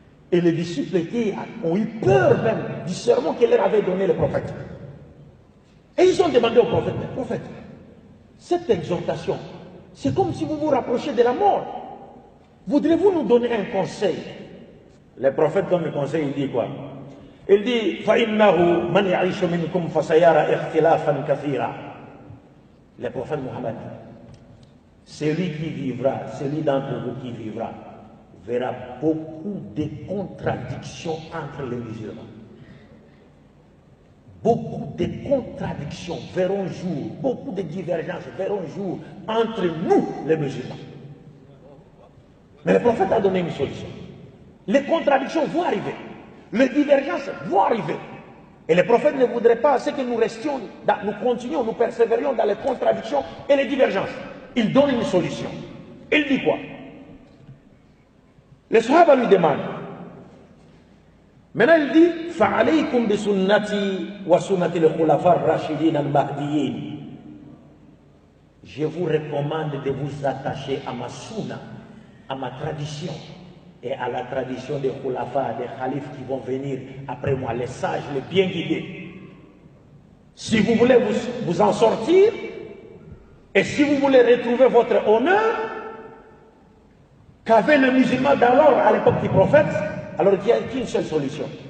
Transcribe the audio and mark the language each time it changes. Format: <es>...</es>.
<fr>Et les disciples ont eu peur même du sermon que leur avait donné le prophète. Et ils ont demandé au prophète, prophète, cette exhortation, c'est comme si vous vous rapprochiez de la mort. Voudrez-vous nous donner un conseil? Le prophète donne le conseil, il dit quoi? Il dit,</fr> <ar>فَإِنَّهُ مَنْ يَعِيشُ مِنْكُمْ فَسَيَرَى اخْتِلَافًا كَثِيرًا.</ar> <fr>Le prophète Mohammed, celui qui vivra, celui d'entre vous qui vivra, verra beaucoup de contradictions entre les musulmans. Beaucoup de contradictions verront jour, beaucoup de divergences verront jour entre nous, les musulmans. Mais le prophète a donné une solution. Les contradictions vont arriver, les divergences vont arriver. Et le prophète ne voudrait pas que nous restions, nous continuions, nous persévérions dans les contradictions et les divergences. Il donne une solution. Il dit quoi? Les Sahaba lui demandent. Maintenant il dit</fr> <ar>فَعَلَيْكُمْ بِسُنَّتِي وَسُنَّةِ الْخُلَفَاءِ الرَّاشِدِينَ الْمَهْدِيِّينَ.</ar> <fr>Je vous recommande de vous attacher à ma sunna, à ma tradition et à la tradition des khulafa, des khalifes qui vont venir après moi, les sages, les bien guidés. Si vous voulez vous en sortir, et si vous voulez retrouver votre honneur qu'avait le musulman d'alors à l'époque du prophète, alors il n'y a qu'une seule solution.</fr>